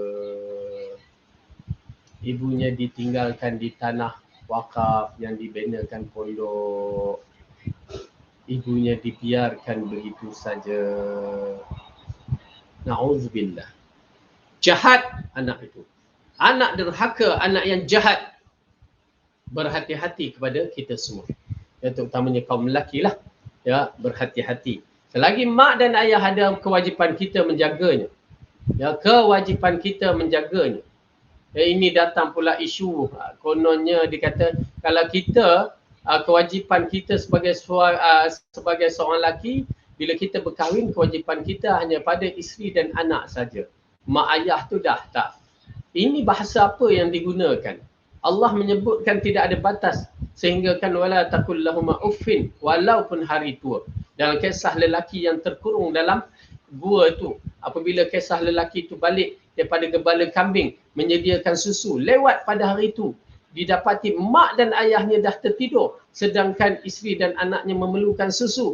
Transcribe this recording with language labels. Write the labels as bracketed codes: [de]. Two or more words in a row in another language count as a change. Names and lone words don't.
[ms] Ibunya ditinggalkan di tanah wakaf yang dibinakan pondok. Ibunya dibiarkan begitu saja. Na'udzubillah. Jahat anak itu. Anak derhaka, anak yang jahat. Berhati-hati kepada kita semua. Ya, terutamanya kaum lelaki lah. Ya, berhati-hati. Selagi mak dan ayah ada kewajipan kita menjaganya. Ya, kewajipan kita menjaganya. Ini datang pula isu kononnya dikata kalau kita kewajipan kita sebagai seorang lelaki, bila kita berkahwin, kewajipan kita hanya pada isteri dan anak saja. Mak ayah tu dah tak. Ini bahasa apa yang digunakan? Allah menyebutkan tidak ada batas sehingga kan [ar] ولا تقل لهم أف, [ms] walaupun hari tua. Dalam kisah lelaki yang terkurung dalam gua tu, apabila kisah lelaki tu balik daripada gembala kambing menyediakan susu, lewat pada hari itu didapati mak dan ayahnya dah tertidur sedangkan isteri dan anaknya memerlukan susu.